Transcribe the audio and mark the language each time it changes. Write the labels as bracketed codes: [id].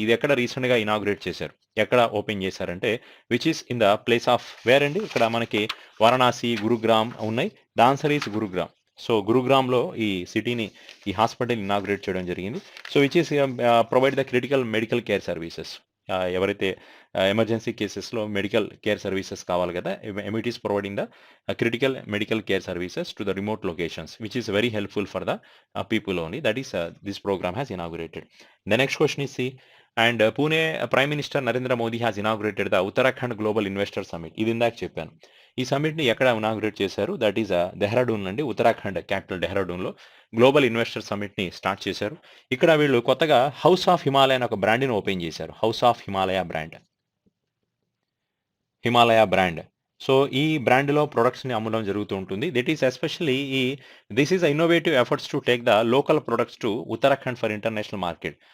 [te] ఇది ఎక్కడ రీసెంట్గా ఇనాగ్రేట్ చేశారు, ఎక్కడ ఓపెన్ చేశారంటే [en] which is in the place of where [te] అండి? ఇక్కడ మనకి వారణాసి, గురుగ్రామ్ ఉన్నాయి. [en] The answer is Gurugram. [te] So గురుగ్రామ్లో ఈ హాస్పిటల్ ఇనాగ్రేట్ చేయడం జరిగింది. [en] So which is provide the critical medical care services. [te] ఎవరైతే ఎమర్జెన్సీ కేసెస్లో మెడికల్ కేర్ సర్వీసెస్ కావాలి కదా, [en] It is providing the critical medical care services to the remote locations, which is very helpful for the people only. That is this program has inaugurated. The next question is and Pune Prime Minister Narendra Modi has inaugurated the Uttarakhand Global Investor Summit. [te] ఇది ఇందాక చెప్పాను. ఈ సమ్మిట్ని ఎక్కడ inaugurate చేశారు? [en] that is Dehradun [te] అండి. Uttarakhand capital డెహ్రాడూన్లో global investor సమ్మిట్ని start చేశారు. ఇక్కడ వీళ్ళు కొత్తగా హౌస్ ఆఫ్ హిమాలయ అని ఒక బ్రాండ్ని ఓపెన్ చేశారు. House of Himalaya brand. So ఈ బ్రాండ్లో ప్రొడక్ట్స్ని అమ్మడం జరుగుతూ ఉంటుంది. [en] That is especially this is innovative efforts to take the local products to Uttarakhand for international market.